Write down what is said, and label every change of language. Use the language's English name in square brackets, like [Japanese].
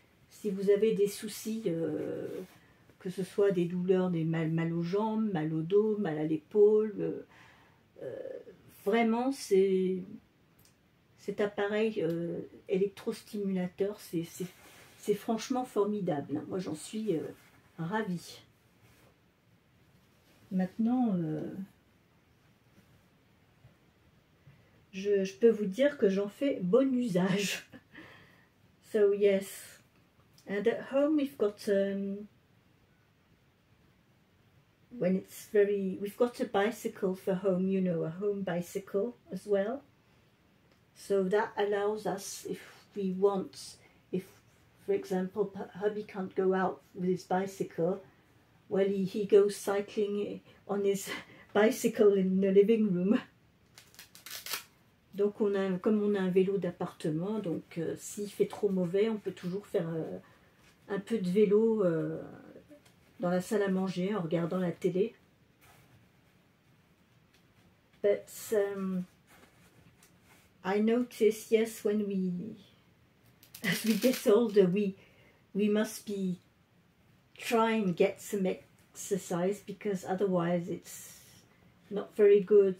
[French] Si vous avez des soucis, que ce soit des douleurs, des mal aux jambes, mal au dos, mal à l'épaule, vraiment, cet appareil électrostimulateur, c'est franchement formidable. Moi, j'en suis ravie. Maintenant... Je peux vous dire que j'en fais bon usage. [English] So yes, and at home we've got when it's very, we've got a bicycle for home, you know, a home bicycle as well. So that allows us, if we want, if, for example, hubby can't go out with his bicycle, well, he goes cycling on his bicycle in the living room. [French] Donc, comme on a un vélo d'appartement, donc s'il fait trop mauvais, on peut toujours faire un peu de vélo dans la salle à manger en regardant la télé. [English] But I notice, yes, when as we get older, we must be try and get some exercise, because otherwise it's not very good.